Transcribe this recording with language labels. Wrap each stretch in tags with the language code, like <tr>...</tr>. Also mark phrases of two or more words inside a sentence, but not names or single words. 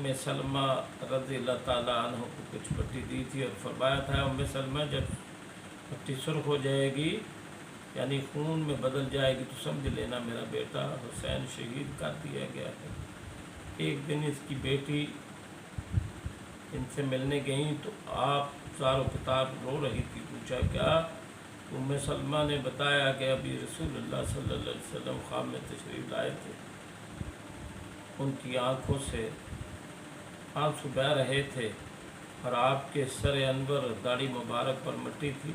<ur>سلمہ</ur> <ar>رضی اللہ تعالیٰ عنہ</ar> <ur>کو کچھ پٹی دی تھی اور فرمایا تھا ام سلمہ جب پٹی سرخ ہو جائے گی یعنی خون میں بدل جائے گی تو سمجھ لینا میرا بیٹا حسین شہید کر دیا گیا ہے۔ ایک دن اس کی بیٹی ان سے ملنے گئیں تو آپ زار و کتاب رو رہی تھی۔ پوچھا کیا؟ ام سلمہ نے بتایا کہ ابھی رسول اللہ</ur> <ar>صلی اللہ علیہ وسلم</ar> <ur>خواب میں تشریف لائے تھے، ان کی آنکھوں سے آنسو بہہ رہے تھے اور آپ کے سر انور اور داڑھی مبارک پر مٹی تھی۔</ur>